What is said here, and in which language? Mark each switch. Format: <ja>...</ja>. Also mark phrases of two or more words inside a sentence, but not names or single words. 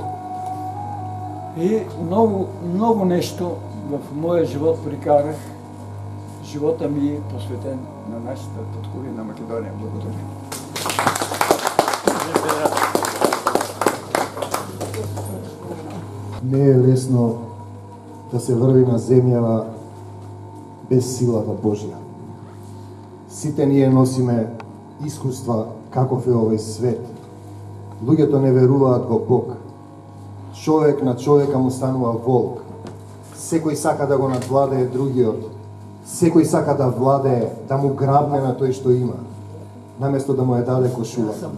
<bg>И много нещо в моя живот прикарах. Живота ми е посветен на нашата татковина Македония. Благодаря.</bg> <mk>Не е лесно да се върви на земјава без силата Божја. Сите ние носиме искуства каков е овој свет. Луѓето не веруваат во Бог. Човек на човека му станува волк. Секој сака да го надвладее другиот. Секој сака да владее, да му грабне на тој што има, наместо да му ја даде кошула.</mk>